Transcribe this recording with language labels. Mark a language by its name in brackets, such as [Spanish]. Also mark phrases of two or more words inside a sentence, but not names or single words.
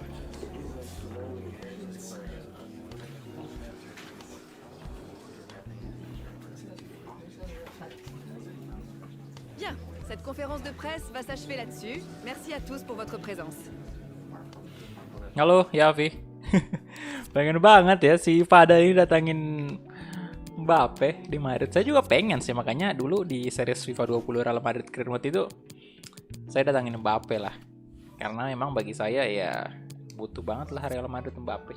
[French] Bien, cette conférence de presse va s'achever là-dessus. Merci à tous pour votre présence. [Indonesian] Halo, Yavi. Pengen banget ya si Pada ini datangin Mbappe di Madrid. Saya juga pengen sih, makanya dulu di series FIFA 20 Real Madrid [English] Career Mode [Indonesian] itu saya datangin Mbappe lah. Karena memang bagi saya ya butuh banget lah Real Madrid Mbappe.